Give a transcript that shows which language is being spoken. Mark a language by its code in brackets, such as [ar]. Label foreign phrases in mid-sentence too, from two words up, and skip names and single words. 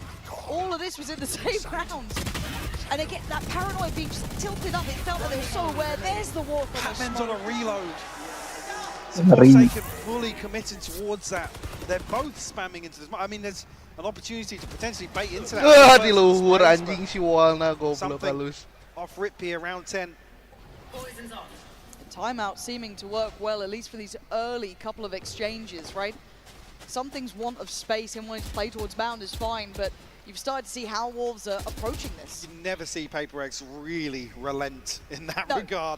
[en] All of this was in the same round. And again, that Paranoia being just tilted up, it felt like they were so aware. There's the walk on the Patman's on a reload. So Forsaken fully committed towards that. They're both spamming into this. I mean, there's an opportunity to potentially bait into that. [su] Di luhur anjing si Walna goblok halus. [en] Off rip here, round 10. Timeout seeming to work well, at least for these early couple of exchanges, right? Something's want of space and wanting to play towards bound is fine, but you've started to see how Wolves are approaching this. You never see PaperX really relent in that regard.